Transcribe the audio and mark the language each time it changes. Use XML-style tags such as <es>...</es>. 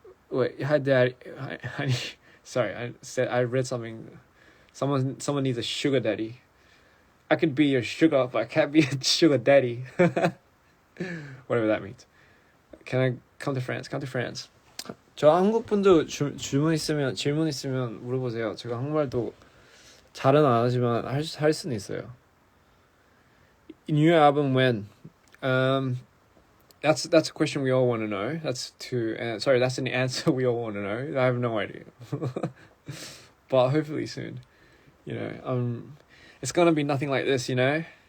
<en>Wait, hi, Daddy. Honey. Sorry, I read something. Someone needs a sugar daddy. I could be your sugar, but I can't be a sugar daddy. Whatever that means. Can I come to France? Come to France.</en> <ko>저 한국 분도 질문 있으면 물어보세요. 제가 한국말도 잘은 안 하지만 할 수는 있어요.</ko> <en>New album when? That's a question we all want to know. That's an answer we all want to know. I have no idea. But hopefully soon. it's gonna be nothing like this, you know.</en>